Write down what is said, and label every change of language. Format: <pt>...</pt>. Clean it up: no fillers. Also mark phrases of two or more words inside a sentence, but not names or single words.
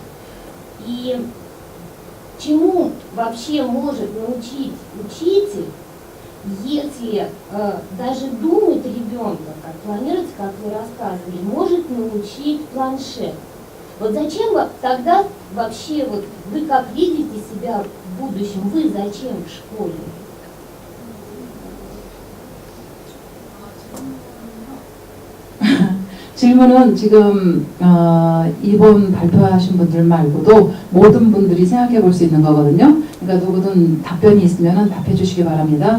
<ru>И чему вообще может научить учитель, если даже думать ребенка, как планировать, как вы рассказывали, может научить планшет? Вот зачем тогда вообще, вот вы как видите себя в будущем, вы зачем в школе?</ru> <ko>질문은 지금 이번 발표하신 분들 말고도 모든 분들이 생각해 볼 수 있는 거거든요. 그러니까 누구든 답변이 있으면 답해 주시기 바랍니다.</ko>